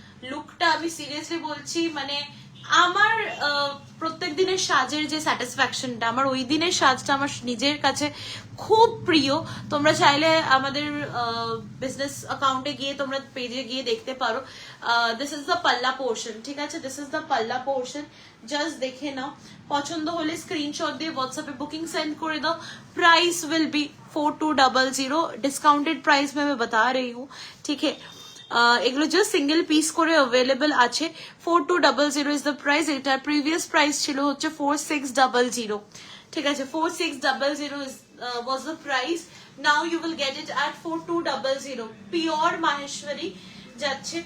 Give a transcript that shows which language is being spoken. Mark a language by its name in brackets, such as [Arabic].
[Bangla] লুকটা আমি সিরিয়াসলি বলছি, মানে আমার প্রত্যেক দিনের সাজের যে স্যাটিসফ্যাকশনটা, আমার ওই দিনের সাজটা আমার নিজের কাছে খুব প্রিয়। তোমরা চাইলে আমাদের বিজনেস অ্যাকাউন্টে গিয়ে, তোমরা পেজে গিয়ে দেখতে পারো। [English] this is the পাল্লা portion, [Bangla] ঠিক আছে, দিস ইজ দ্য পাল্লা পোর্শন। জাস্ট দেখে নাও, পছন্দ হলে স্ক্রিনশট দিয়ে হোয়াটসঅ্যাপে বুকিং সেন্ড করে দাও। [English] price will be 4200, [Hindi] discounted price में मैं बता रही हूँ, ठीक है। [Bangla] এগুলো জাস্ট সিঙ্গেল পিস করে অ্যাভেলেবল আছে। [English] 4200 is the price. [Bangla] এটার প্রিভিয়াস প্রাইস ছিল হচ্ছে 4600, ঠিক আছে, [English] 4600 was the price. Now you will get it at 4200. [Bangla] Pure Maheshwari যাচ্ছে।